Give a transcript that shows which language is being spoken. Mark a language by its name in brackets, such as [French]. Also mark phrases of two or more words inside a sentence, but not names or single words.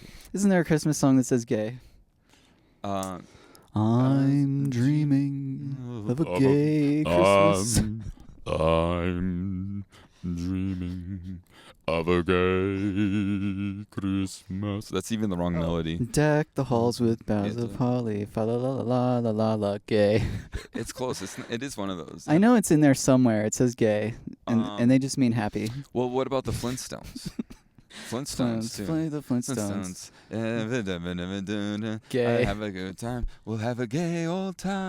[English] Isn't there a Christmas song that says gay? I'm dreaming of a gay Christmas. I'm dreaming of a gay Christmas. That's even the wrong melody. Deck the halls with boughs Yeah, of holly. Fa la la la la la la gay. It's close. It is one of those. I know it's in there somewhere. It says gay, and they just mean happy. Well, what about the Flintstones? Flintstones too. Play the Flintstones. Gay. I have a good time. We'll have a gay old time.